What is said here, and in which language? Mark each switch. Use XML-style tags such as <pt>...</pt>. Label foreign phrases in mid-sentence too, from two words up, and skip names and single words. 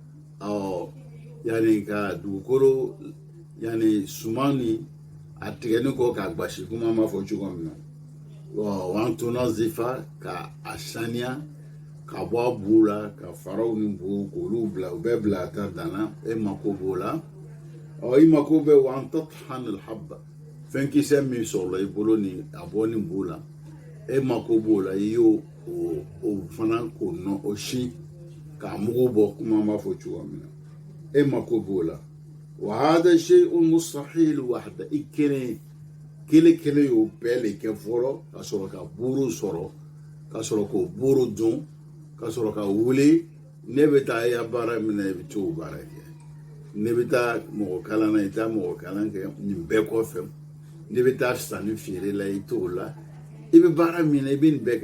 <bm>yani ka dugukolo yani suman ni a tigɛni kɔ k'a gbasi kuma an b'a fɔ cogo min na wa</bm> <ar>أن تنظف</ar> <bm>ka a saniya ka bɔ a bu la ka faraw ni bu k'olu bila u bɛɛ bila a ta danna e mako b'o la i mako bɛ wa</bm> <ar>أن تطحن الحبة</ar> <bm>fɛn kisɛ min sɔrɔla i bolo ni a bɔ ni bu la e mako b'o la i y'o fana k'o nɔ o si k'a mugu bɔ kuma an b'a fɔ cogo min na e mako b'o la wa</bm> <ar>هذا شيء مستحيل وحده</ar> <bm>i kelen y'o bɛɛ le kɛ fɔlɔ ka sɔrɔ ka buru sɔrɔ ka sɔrɔ k'o buru dun ka sɔrɔ ka wuli ne bɛ taa ya baara min na i bɛ t'o baara kɛ ne bɛ taa mɔgɔ kalan na i taa mɔgɔ kalan kɛ nin bɛɛ kɔfɛ ne bɛ taa sanni feere la i t'o la i bɛ baara min na i bɛ nin bɛɛ kɛ</bm>